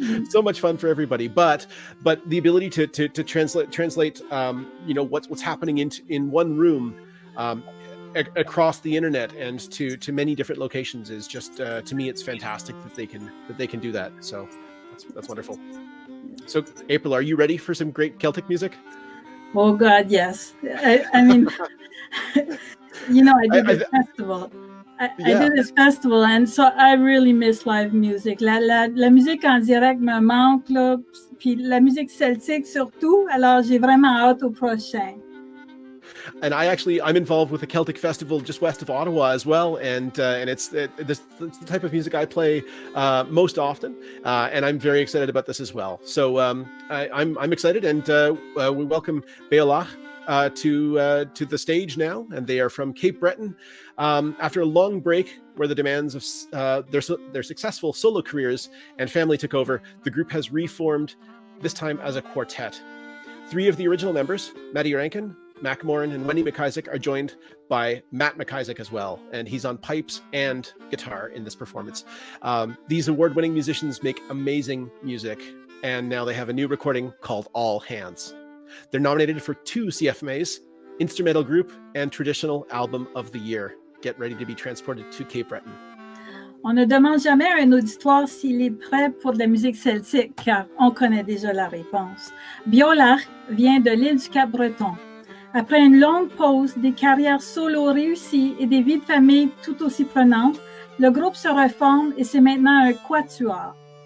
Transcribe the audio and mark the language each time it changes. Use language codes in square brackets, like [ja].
[en] So much fun for everybody, but the ability to translate what's happening in one room across the internet and to many different locations is just to me, it's fantastic that they can do that. So that's wonderful. So April, are you ready for some great Celtic music? Oh God, yes. I mean, I did this festival. I did this festival, and so I really miss live music. [fr] La musique en direct me manque, là, puis la musique celtique surtout. Alors, j'ai vraiment hâte au prochain. [en] And I'm involved with a Celtic festival just west of Ottawa as well, and it's the type of music I play most often, and I'm very excited about this as well. So I'm excited, and we welcome Beòlach to the stage now, and they are from Cape Breton. After a long break where the demands of their successful solo careers and family took over, the group has reformed, this time as a quartet. 3 of the original members, Maddie Rankin, Mac Moran, and Wendy McIsaac, are joined by Matt McIsaac as well, and he's on pipes and guitar in this performance. These award-winning musicians make amazing music, and now they have a new recording called All Hands. They're nominated for 2 CFMAs, Instrumental Group and Traditional Album of the Year. Get ready to be transported to Cape Breton. [fr] On ne demande jamais à un auditoire s'il est prêt pour de la musique celtique, car on connaît déjà la réponse. Beòlach vient de l'île du Cap-Breton. Après une longue pause, des carrières solo réussies et des vies de famille tout aussi prenantes, le groupe se reforme et c'est maintenant un quatuor.